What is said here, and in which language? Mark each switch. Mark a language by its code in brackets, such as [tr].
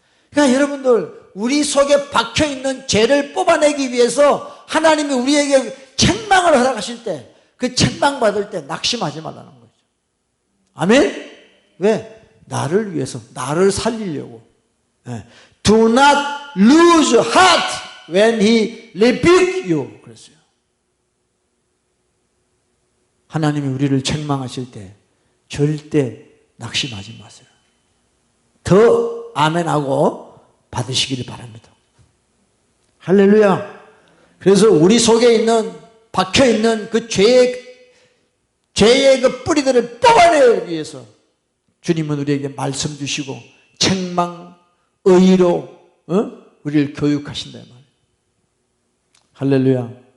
[ko] 그러니까 여러분들, 우리 속에 박혀있는 죄를 뽑아내기 위해서 하나님이 우리에게 책망을 허락하실 때, 그 책망 받을 때 낙심하지 말라는 거죠. 아멘? 왜? 나를 위해서, 나를 살리려고. [en] Do not lose heart when he rebuke you. [ko] 그랬어요. 하나님이 우리를 책망하실 때 절대 낙심하지 마세요. 더 아멘하고 받으시기를 바랍니다. 할렐루야. 그래서 우리 속에 있는, 박혀있는 그 죄의 그 뿌리들을 뽑아내기 위해서 주님은 우리에게 말씀 주시고 책망, 의로 우리를 교육하신다 말이에요. 할렐루야.